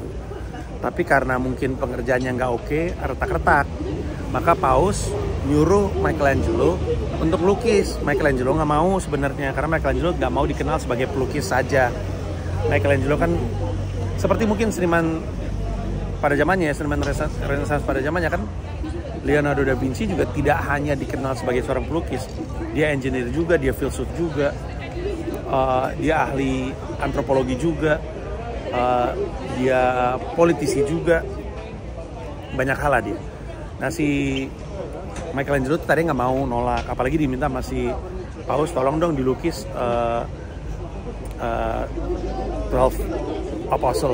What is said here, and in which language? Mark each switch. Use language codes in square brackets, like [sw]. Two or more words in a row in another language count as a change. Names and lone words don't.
[id] Tapi karena mungkin pengerjaannya nggak oke, retak-retak, maka Paus nyuruh Michelangelo untuk lukis. Michelangelo nggak mau sebenarnya, karena Michelangelo nggak mau dikenal sebagai pelukis saja. Michelangelo kan seperti mungkin seniman pada zamannya, seniman Renaissance pada zamannya kan. Leonardo da Vinci juga tidak hanya dikenal sebagai seorang pelukis, dia engineer juga, dia filsuf juga, dia ahli antropologi juga, dia politisi juga, banyak hal lah dia. Nah si Michelangelo tadi nggak mau, nolak, apalagi diminta masih Paus tolong dong dilukis 12 Apostle.